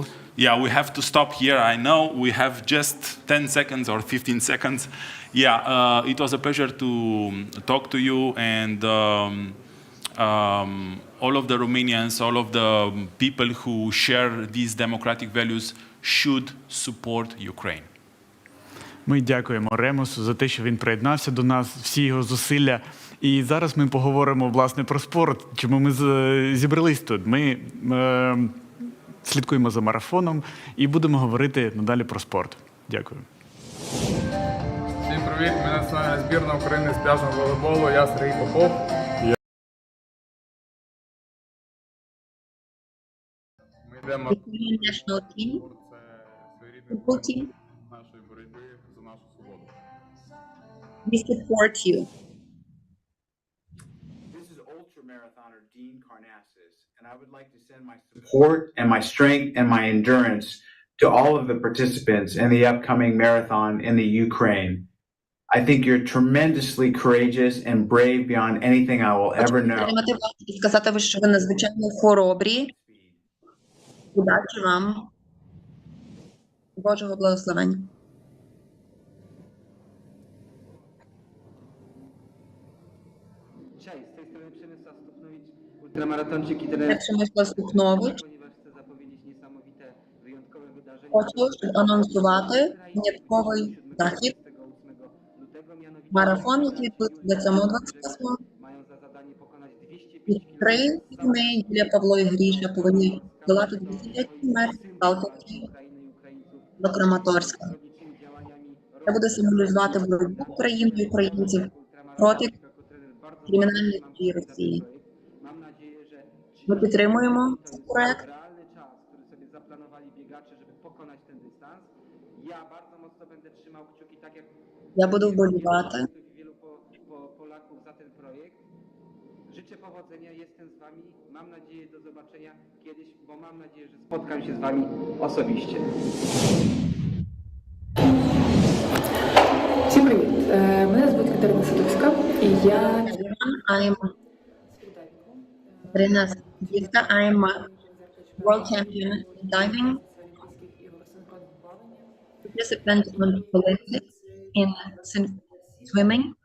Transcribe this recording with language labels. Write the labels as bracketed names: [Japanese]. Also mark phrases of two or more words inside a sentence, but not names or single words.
[English] Yeah, we have to stop here. I know we have just 10 seconds or 15 seconds. Yeah, it was a pleasure to talk to you, and all of the Romanians, all of the people who share these democratic values should support Ukraine. [Ukrainian] Ми дякуємо Ремусу за те, що він приєднався до нас, всі його зусилля. І зараз ми поговоримо, власне, про спорт. Чому ми зібрались тут? Ми слідкуємо за марафоном і будемо говорити надалі про спорт. Дякую. Всім привіт, мене національна збірна України з пляжного волейболу, я Сергій Попов. Ми йдемо [English] National team, football team. [Ukrainian] нашої боротьби за нашу свободу. [English] We support you. And I would like to send my support and my strength and my endurance to all of the participants in the upcoming marathon in the Ukraine. I think you're tremendously courageous and brave beyond anything I will ever know. [Ukrainian] І сказати ви, що ви надзвичайно хоробрі. Удачі вам. Божого благословення. [Polish] Cześć, z tej strony Przemysław Stupnowicz, ultramaratonczyk i trener. Przemysław Stupnowicz. Ponieważ chcę zapowiedzieć niesamowite, wyjątkowe wydarzenie. [Ukrainian] Хочу анонсувати винятковий захід. Марафон, який відбудеться 28-го. І 3 дні Юлія Павло і Гріша повинні долати 205 метрів Халківки до Краматорська. Це буде символізувати боротьбу України і українців проти кримінальної дії Росії. Ми підтримуємо цей проект. Я буду вболівати. [Polish] Życzę powodzenia, jestem z wami. Mam nadzieję do zobaczenia kiedyś, bo mam nadzieję, że spotkam się z wami osobiście. [Ukrainian] Всім привіт! Мене звуть Катерина Садовська, і я Катерина Садовська, [English] I'm a world champion in diving, participant on Olympics in swimming.